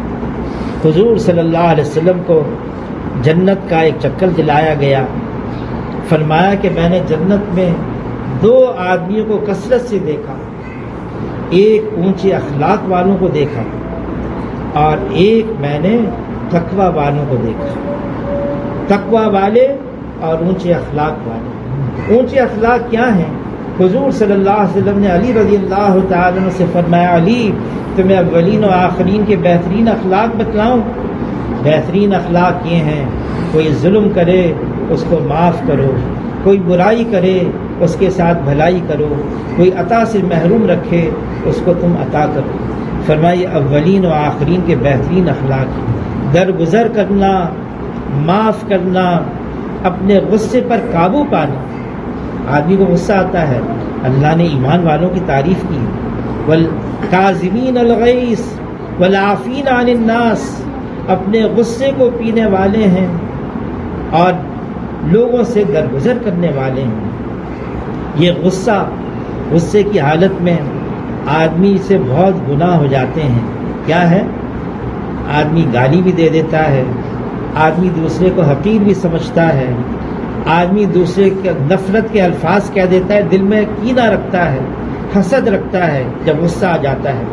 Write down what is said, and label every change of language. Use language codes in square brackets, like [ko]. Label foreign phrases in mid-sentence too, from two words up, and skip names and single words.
[ur] حضور صلی اللہ علیہ وسلم کو جنت کا ایک چکر دلایا گیا، فرمایا کہ میں نے جنت میں 2 آدمیوں کو کثرت سے دیکھا، ایک اونچے اخلاق والوں کو دیکھا اور ایک میں نے تقوی والوں کو دیکھا۔ تقوی والے اور اونچے اخلاق والے۔ اونچے اخلاق کیا ہیں؟ حضور صلی اللہ علیہ وسلم نے علی رضی اللہ تعالیٰ عنہ سے فرمایا علی تمہیں اولین و آخرین کے بہترین اخلاق بتلاؤں؟ بہترین اخلاق یہ ہیں کوئی ظلم کرے اس کو معاف کرو، کوئی برائی کرے اس کے ساتھ بھلائی کرو، کوئی عطا سے محروم رکھے اس کو تم عطا کرو۔ فرمایا اولین و آخرین کے بہترین اخلاق درگزر کرنا، معاف کرنا، اپنے غصے پر قابو پانا۔ آدمی کو غصہ آتا ہے، اللہ نے ایمان والوں کی تعریف کی [ar] والکاظمین الغیظ والعافین عن الناس، [ur] اپنے غصے کو پینے والے ہیں اور لوگوں سے درگزر کرنے والے ہیں۔ یہ غصے کی حالت میں آدمی سے بہت گناہ ہو جاتے ہیں۔ کیا ہے؟ آدمی گالی بھی دے دیتا ہے، آدمی دوسرے کو حقیر بھی سمجھتا ہے، آدمی دوسرے کے نفرت کے الفاظ کہہ دیتا ہے، دل میں کینہ رکھتا ہے، حسد رکھتا ہے جب غصہ آ جاتا ہے۔